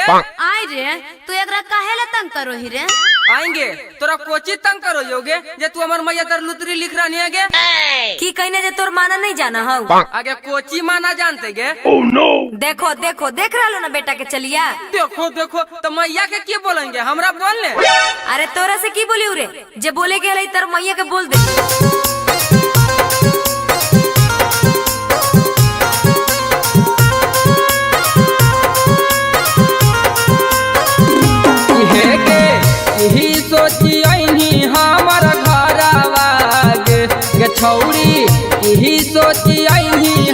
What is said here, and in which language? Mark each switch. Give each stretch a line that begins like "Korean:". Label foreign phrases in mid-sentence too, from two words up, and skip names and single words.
Magahi: आई रे तू एकरा काहे ला तंग करो ही रे? आएंगे तोरा कोची तंग करो योगे जे तू हमार मैया तर लुतरी लिख रहा नहीं है की कहने जे तोर माना नहीं जाना हो आगे कोची माना जानते गे। देखो देखो देख रहा लो ना बेटा के चलिया देखो देखो तो मैया के की बोलेंगे हमरा बोलने अरे तोरा से की बोली रे जे बोले के तर मैया के बोल दे। यही सोची आईनी हमार घरवा गे छौरी यही सोची आईनी